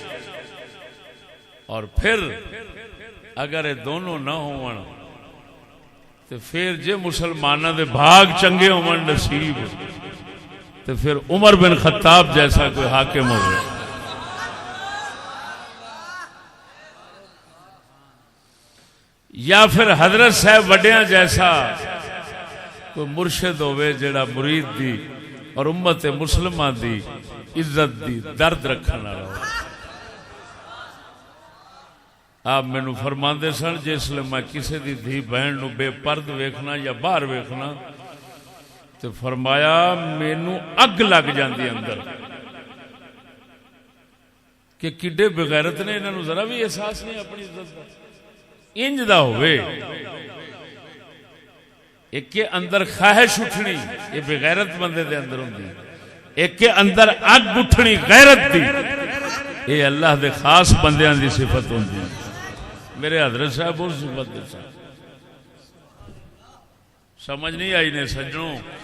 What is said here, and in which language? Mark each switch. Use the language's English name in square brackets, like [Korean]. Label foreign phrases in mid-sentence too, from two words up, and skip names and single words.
[Punjabi] اور پھر اگر یہ دونوں نہ ہون تو پھر جے مسلمانوں دے بھاگ چنگے ہون نصیب تو پھر عمر بن خطاب جیسا کوئی حاکم ہوئے یا پھر حضرت صاحب وڈیاں جیسا کوئی مرشد ہوئے جڑا مرید دی اور امت مسلمہ دی عزت دی درد رکھنے والا. آپ مینو فرماندے سن جس لئے میں کسی دی دھی بہن نو بے پرد ویکھنا یا باہر ویکھنا تو فرمایا مینو اگ لگ جاندی اندر کہ کڈے بغیرت نے انہاں نو ذرا بھی احساس نہیں اپنی عزت دا. انج دا ہوئے ایک کے اندر خواہش اٹھنی یہ بغیرت بندے دے اندر ہوندی ایک کے اندر اگ اٹھنی غیرت دی یہ اللہ دے خاص بندیاں دی صفت ہوندی. میرے حضرت صاحب اور صفت دے ساتھ سمجھ نہیں آئی نے سجنوں.